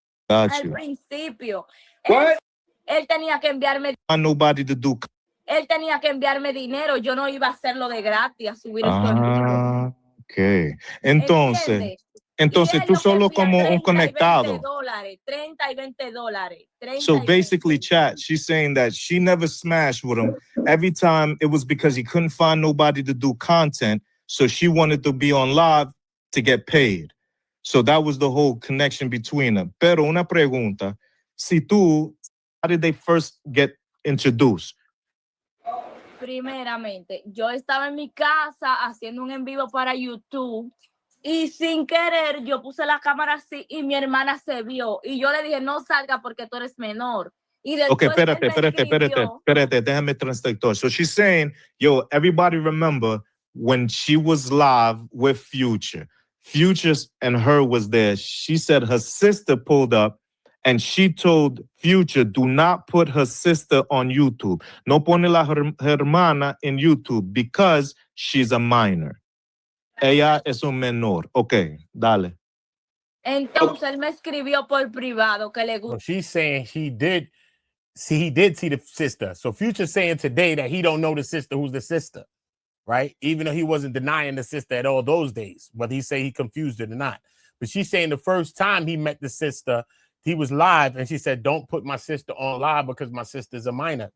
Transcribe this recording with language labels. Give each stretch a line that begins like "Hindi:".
Spanish: Al principio. Él tenía que enviarme.
English: Nobody to do.
Spanish: Él tenía que enviarme dinero. Yo no iba a hacerlo de gratis, a subir esto en vivo. Ok. Entonces tú solo como un conectado. $30 y $20.
English: So basically, chat, she's saying that she never smashed with him. Every time it was because he couldn't find nobody to do content. So she wanted to be on live to get paid. So that was the whole connection between them.
Spanish: Pero una pregunta,
English: how did they first get introduced?
Spanish: Primeramente, yo estaba en mi casa haciendo un en vivo para YouTube. Y sin querer, yo puse la cámara así y mi hermana se vio. Y yo le dije, no salga porque tú eres menor. Y después espérate, déjame translator.
English: So she's saying, yo, everybody remember when she was live with Future. Future and her was there. She said her sister pulled up and she told Future, do not put her sister on YouTube.
Spanish: No pone la hermana
English: in YouTube because she's a minor.
Spanish: Ella es un menor. Okay, dale. Entonces él me escribió por privado que le gusta.
English: So she's saying he did see the sister. So Future's saying today that he don't know the sister who's the sister, right? Even though he wasn't denying the sister at all those days, whether he say he confused it or not. But she's saying the first time he met the sister, he was live, and she said, don't put my sister on live because my sister's a minor.